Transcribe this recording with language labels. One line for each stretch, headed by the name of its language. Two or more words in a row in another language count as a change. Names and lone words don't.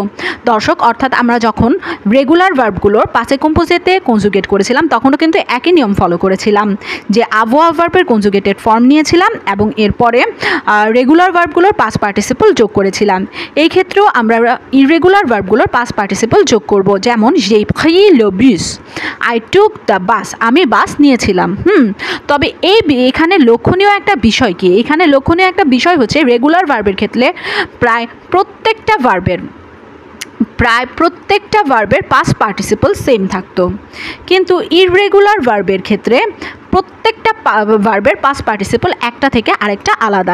Bangla: দর্শক, অর্থাৎ আমরা যখন
English: regular verbs
French: passé composé
Bangla: কনজুগেট করেছিলাম তখনও কিন্তু একই নিয়ম ফলো করেছিলাম, যে avoir ভার্বের
English: conjugated form
Bangla: নিয়েছিলাম এবং এরপরে
English: regular verbs past participle
Bangla: যোগ করেছিলাম। এই ক্ষেত্রেও আমরা
English: irregular verbs past participle
Bangla: যোগ করব।
French: যেমন j'ai pris le bus,
English: I took the bus,
Bangla: আমি বাস নিয়েছিলাম। তবে এখানে লক্ষণীয় একটা বিষয় কি? এখানে লক্ষণীয় একটা বিষয় হচ্ছে
English: regular verb
Bangla: ক্ষেত্রে প্রায় প্রত্যেকটা ভার্বের
English: past participle same
Bangla: থাকতো, কিন্তু
English: irregular verb
Bangla: ক্ষেত্রে প্রত্যেকটা ভার্বের
English: past participle
Bangla: একটা থেকে আরেকটা আলাদা।